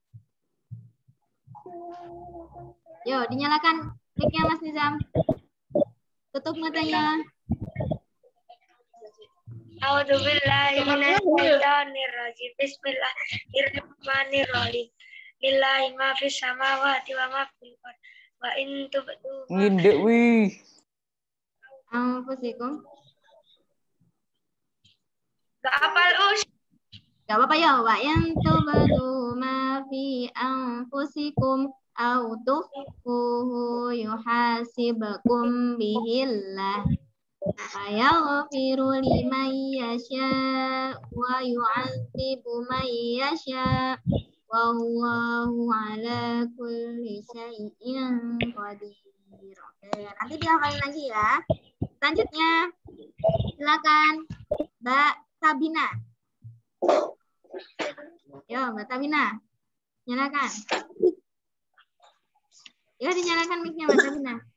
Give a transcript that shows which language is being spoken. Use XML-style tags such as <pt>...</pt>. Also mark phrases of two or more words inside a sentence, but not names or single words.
<id>Yo, dinyalakan mic-nya Mas Nizam. Tutup matanya.</id> <ar>أعوذ بالله من الشيطان الرجيم. بسم الله الرحمن الرحيم. لله ما في السماوات وما في الأرض. وإن تبدوا</ar> <jv>Ngindek wih.</jv> <ar>أنفسكم.</ar> <id>Gak apal Us. Gak apa-apa ya.</id> <ar>وإن تبدوا ما في أنفسكم أو تخفوه يحاسبكم به الله. فيغفر لمن يشاء ويعذب من يشاء. والله على كل شيء قدير.</ar> <id>Oke, nanti dihafalin lagi ya. Selanjutnya, silakan Mbak Sabina. Yo, Mbak Sabina. Nyalakan. Yo, dinyalakan mic-nya Mbak Sabina.</id>